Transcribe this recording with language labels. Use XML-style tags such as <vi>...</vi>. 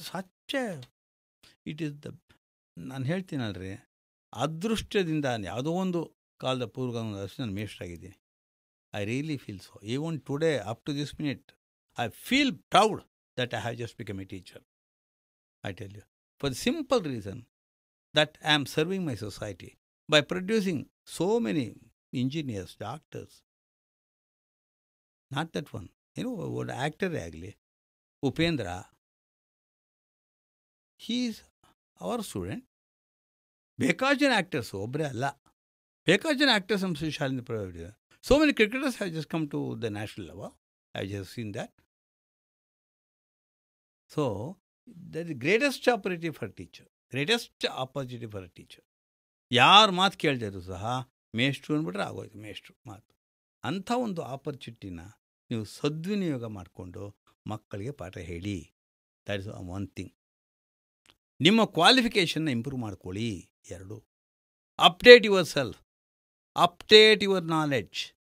<en>such it is the,</en> <kn>ನಾನು ಹೇಳ್ತೀನಲ್ರಿ, ಅದೃಷ್ಟದಿಂದ ಯಾವುದೋ ಒಂದು ಕಾಲದ ಪೂರ್ವ ನಾನು ಮೇಷ್ಟ್ರಾಗಿದ್ದೀನಿ.</kn> <en>I really feel so. Even today up to this minute I feel proud that I have just become a teacher. I tell you, for the simple reason that I am serving my society by producing so many engineers, doctors. Not that one. What actor ಆಗಲಿ, Upendra he is our student.</en> <kn>ಬೇಕಾದ ಜನ actors, ಒಬ್ಬರೇ ಅಲ್ಲ, ಬೇಕಾದ ಜನ actors ನಮ್ಮ ಶಾಲೆಯಿಂದ provide.</kn> <en>So many cricketers have just come to the national level. I have just seen that. So, that is the greatest opportunity for a teacher. Greatest opportunity for a teacher.</en> <kn>ಯಾರು ಮಾತು ಕೇಳ್ತಿದ್ರು ಸಹ ಮೇಷ್ಟ್ರು ಅಂದ್ಬಿಟ್ರೆ ಆಗೋಯ್ತು, ಮೇಷ್ಟ್ರು ಮಾತು. ಅಂಥ ಒಂದು ಆಪರ್ಚುನಿಟಿನ ನೀವು ಸದ್ವಿನಿಯೋಗ ಮಾಡಿಕೊಂಡು ಮಕ್ಕಳಿಗೆ ಪಾಠ ಹೇಳಿ.</kn> <en>That is one thing.</en> <kn>ನಿಮ್ಮ ಕ್ವಾಲಿಫಿಕೇಷನ್ನ ಇಂಪ್ರೂವ್ ಮಾಡ್ಕೊಳ್ಳಿ. 2,</kn> <en>Update yourself, update your knowledge.</en>